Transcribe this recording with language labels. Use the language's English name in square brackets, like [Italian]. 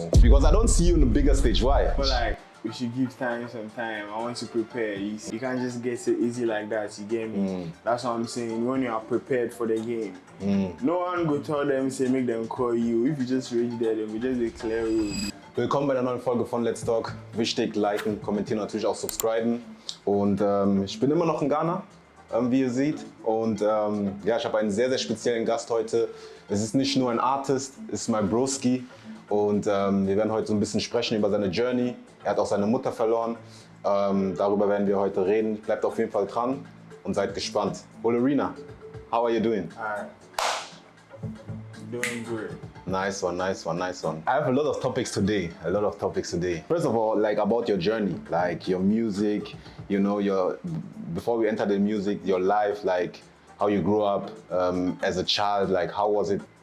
[English] Because I don't see you on the bigger stage. Why? I feel like we should give time some time. I want to prepare. You can't just get it easy like that, you get me? That's what I'm saying. When you are prepared for the game, no one go tell them, say, make them call you. If you just reach there, then we just declare you. [German] Willkommen bei einer neuen Folge von Let's Talk. Wichtig, liken, kommentieren, natürlich auch subscriben. Und ich bin immer noch in Ghana, wie ihr seht. Und ja, ich habe einen sehr, sehr speziellen Gast heute. Es ist nicht nur ein Artist, es ist mein Broski. Und wir werden heute so ein bisschen sprechen über seine Journey. Er hat auch seine Mutter verloren. Darüber werden wir heute reden. Bleibt auf jeden Fall dran und seid gespannt. [English] Holyrina, how are you doing? Alright. Doing good. Nice one, nice one, nice one. I have a lot of topics today, First of all, like about your journey, like your music, you know, before we enter the music, your life, like how you grew up as a child, like how was it?